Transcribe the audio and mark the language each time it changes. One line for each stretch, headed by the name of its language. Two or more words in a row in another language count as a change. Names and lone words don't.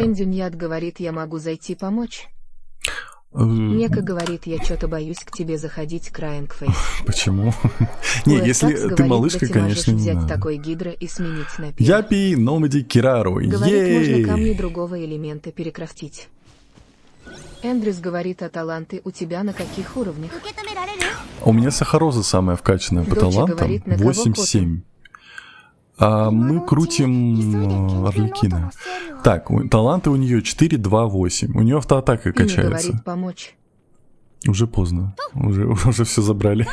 Russian: Эндюньят говорит, я могу зайти помочь. Нека говорит, я что-то боюсь к тебе заходить, Крайнгфейс. Почему? Не, если ты малышка, конечно, не взять надо. такой гидро и сменить на пир. Япи Номади Кирару. Говорит, можно камни Ей! другого элемента перекрафтить. Эндрюс говорит, а таланты у тебя на каких уровнях?
Japanese: 受け止められる？
Russian: У меня Сахароза самая вкачанная по Доча талантам. говорит, на кого 8-7. А мы крутим Арлекина. Так, таланты у нее 4-2-8. У нее автоатака Пими качается. говорит, помочь. Уже поздно. Уже все забрали.